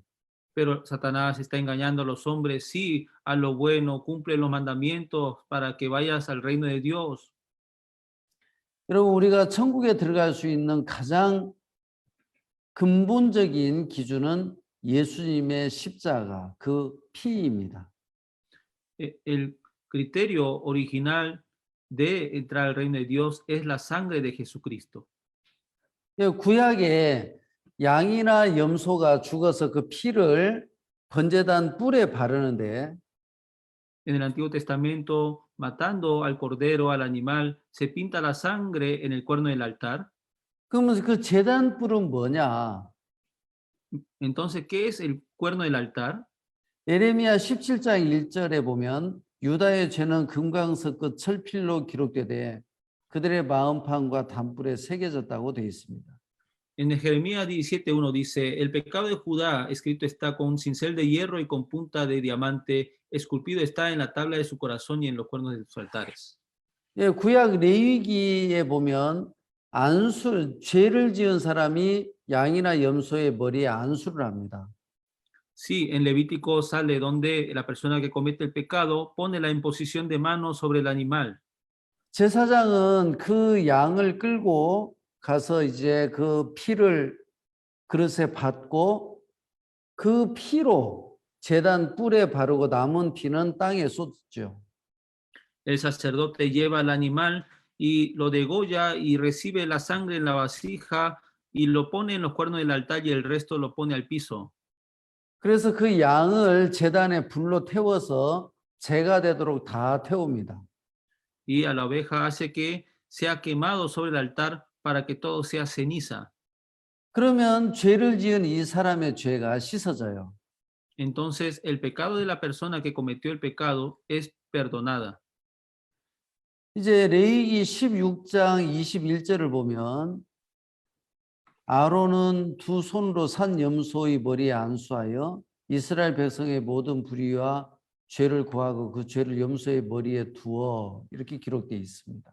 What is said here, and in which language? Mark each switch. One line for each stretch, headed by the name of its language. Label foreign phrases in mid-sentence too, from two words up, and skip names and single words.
Spanish: Pero Satanás está engañando a los hombres, sí, a lo bueno, cumple los mandamientos para que vayas al reino de Dios.
Korean: 여러분 우리가 천국에 들어갈 수 있는 가장 근본적인 기준은 예수님의 십자가, 그 피입니다.
Spanish: El criterio original de entrar al reino de Dios es la sangre de Jesucristo.
Korean: 구약에 양이나 염소가 죽어서 그 피를 번제단 뿔에 바르는데
Spanish: En el Antiguo Testamento, matando al cordero, al animal, se pinta la sangre en el cuerno del altar.
Korean: 그러면 그 제단 뿔은 뭐냐?
Spanish: Entonces, ¿qué es el cuerno del altar?
Korean: 예레미야 17장 1절에 보면 유다의 죄는 금강석 끝 철필로 기록되되 그들의 마음판과 단뿔에 새겨졌다고 되어 있습니다.
Spanish: En Jeremías 17:1 dice, el pecado de Judá escrito está con cincel de hierro y con punta de diamante, esculpido está en la tabla de su corazón y en los cuernos de sus altares.
Korean: 예, 구약 레위기에 보면 안수, 죄를 지은 사람이 양이나 염소의 머리에 안수를 합니다.
Spanish: Sí, en Levítico sale donde la persona que comete el pecado pone la imposición de manos sobre el animal.
Korean: 제사장은 그 양을 끌고 가서 이제 그 피를 그릇에 붓고 그 피로 제단 뿔에 바르고 남은 피는 땅에 쏟죠.
Spanish: El sacerdote lleva al animal y lo degolla y recibe la sangre en la vasija y lo pone en los cuernos del altar y el resto lo pone al piso.
Korean: 그래서 그 양을 제단에 불로 태워서 재가 되도록 다 태웁니다.
Spanish: Y a la oveja hace que sea quemado sobre el altar para que todo sea ceniza.
Korean: 그러면 죄를 지은 이 사람의 죄가 씻어져요.
Spanish: Entonces el pecado de la persona que cometió el pecado es perdonada.
Korean: 이제 레위기 16장 21절을 보면 아론은 두 손으로 산 염소의 머리에 안수하여 이스라엘 백성의 모든 불의와 죄를 고하고 그 죄를 염소의 머리에 두어 이렇게 기록되어 있습니다.